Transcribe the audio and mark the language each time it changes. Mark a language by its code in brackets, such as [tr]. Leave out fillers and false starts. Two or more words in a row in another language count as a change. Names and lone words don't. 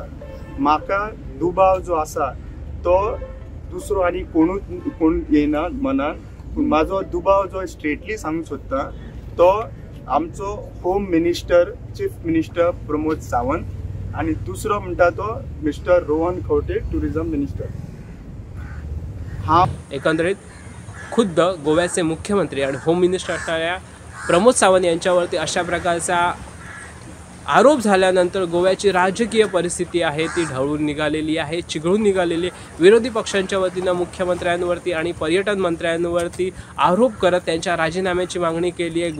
[kok] म्हाका दुबाव जो आसा तो दुसरो आनी कोण येना मनान. पूण म्हाजो दुबाव जो स्ट्रेटली सांगूंक सोदता तो आमचो [en] home minister, chief minister [kok] प्रमोद सावंत आनी दुसरो म्हणटा तो मिस्टर रोहन खवटे, [en] tourism minister. [mr] एकंदरीत खुद्द गोव्याचे मुख्यमंत्री आणि [en] home minister [mr] असणाऱ्या प्रमोद सावंत यांच्यावरती अशा प्रकारचा आरोप झाल्यानंतर गोव्याची राजकीय परिस्थिती आहे ती ढवळून निघालेली आहे, चिघळून निघालेली. विरोधी पक्षांच्या वतीनं मुख्यमंत्र्यांवरती आणि पर्यटन मंत्र्यांवरती आरोप करत त्यांच्या राजीनाम्याची मागणी केली आहे.